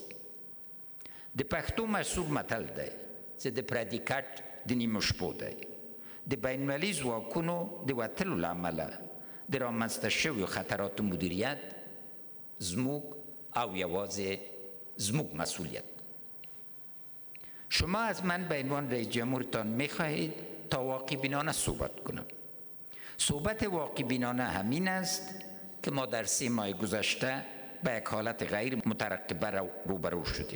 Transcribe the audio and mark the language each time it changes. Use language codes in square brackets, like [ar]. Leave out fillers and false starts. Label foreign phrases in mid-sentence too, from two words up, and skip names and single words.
[ps] د پښتو مشهور متل دی چې د پردي کټ د نیمو شپو دی. د بینالمللي ځواکونو د وتلو له امله د رامنځته شویو خطراتو مدیریت زموږ او یوازې زموږ مسئولیت. [fa] شما از من به عنوان رئیس جمهورتان میخواهید تا واقع بینانه صحبت کنم. صحبت واقع بینانه همین است که ما در 3 ماه گذشته به یک حالت غیر مترقبه روبرو شدیم.